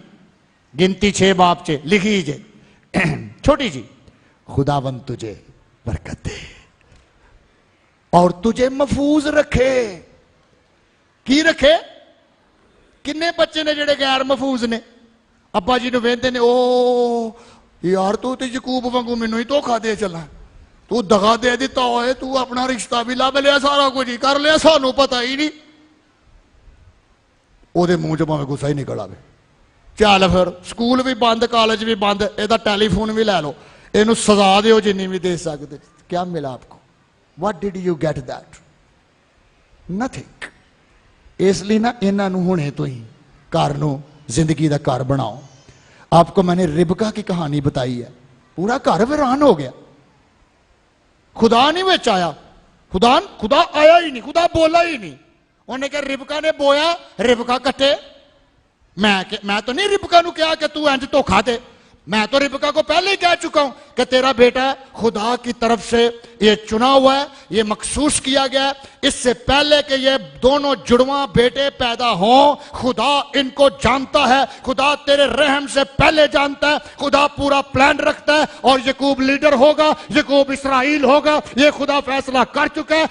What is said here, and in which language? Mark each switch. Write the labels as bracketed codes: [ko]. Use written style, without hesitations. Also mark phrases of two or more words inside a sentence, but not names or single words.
[pa] گنتی 6 باب چ لکھی جے، چھوٹی جی، [ur] خداوند تجھے برکت دے اور تجھے محفوظ رکھے۔ [pa] کی رکھے؟ کنے بچے نے جڑے غیر محفوظ نے؟ ابا جی نو ویندے نے، او یار تو تے یعقوب وانگو مینوں ہی دھوکھا دے چلا، تو دغا دے دیتا ہوئے، تو اپنا رشتہ بھی لب لیا، سارا کچھ ہی کر لیا، سانوں پتہ ہی نہیں۔ او دے منہ چوں بھاویں غصہ ہی نکل آوے، چل پھر سکول بھی بند، کالج بھی بند، ایدا ٹیلی فون بھی لے لو، اینو سزا دیو جنی بھی دے سکتے۔ [ur] کیا ملا آپ کو؟ [en] What did you get that? Nothing۔ [pa] اس لیے نا انہاں نو ہونے تو ہی گھر نو زندگی دا گھر بناؤ۔ [ur] آپ کو میں نے ربکا کی کہانی بتائی ہے، پورا گھر ویران ہو گیا، خدا نہیں وچ آیا، خدا آیا ہی نہیں، خدا بولا ہی نہیں۔ [pa] انہیں کہ ربکا نے بویا، ربکا کٹے۔ میں تو نہیں ربکا نو کہا کہ تو انج دھوکھا دے، [ur] میں تو ربکا کو پہلے ہی کہہ چکا ہوں کہ تیرا بیٹا خدا کی طرف سے یہ چنا ہوا ہے، یہ مخصوص کیا گیا ہے، اس سے پہلے کہ یہ دونوں جڑواں بیٹے پیدا ہوں خدا ان کو جانتا ہے، خدا تیرے رحم سے پہلے جانتا ہے، خدا پورا پلان رکھتا ہے، اور یعقوب لیڈر ہوگا، یعقوب اسرائیل ہوگا، یہ خدا فیصلہ کر چکا ہے۔